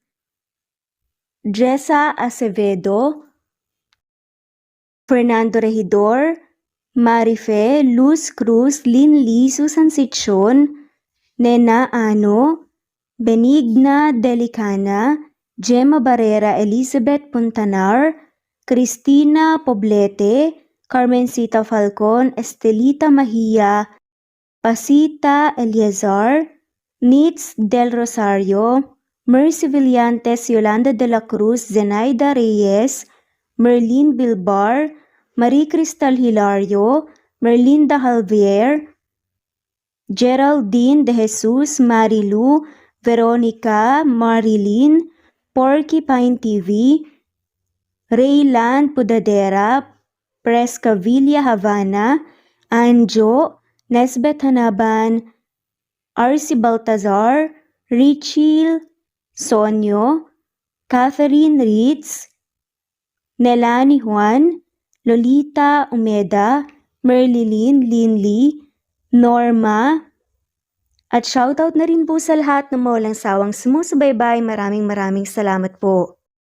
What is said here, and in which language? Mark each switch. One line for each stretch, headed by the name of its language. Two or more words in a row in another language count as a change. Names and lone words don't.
Filipino: Jessa Acevedo, Fernando Regidor, Marife, Luz Cruz, Lynn Lee, Susan Sichon, Nena Ano, Benigna Delicana, Gemma Barrera, Elizabeth Puntanar, Cristina Poblete, Carmencita Falcon, Estelita Mahia, Pasita Eliazar, Nitz Del Rosario, Mercy Villantes, Yolanda de la Cruz, Zenaida Reyes, Merlin Bilbar, Marie Cristal Hilario, Merlinda Javier, Geraldine de Jesus, Marilu, Veronica, Marilyn, Porcupine TV, Raylan Pudadera, Prescavilla Havana, Anjo, Nesbet Hanaban, Arcy Baltazar, Richie Sonyo, Catherine Ritz, Nelani Juan, Lolita Umeda, Merlilyn Linley, Norma, at shoutout na rin po sa lahat ng walang sawang sumusubaybay. Maraming salamat po.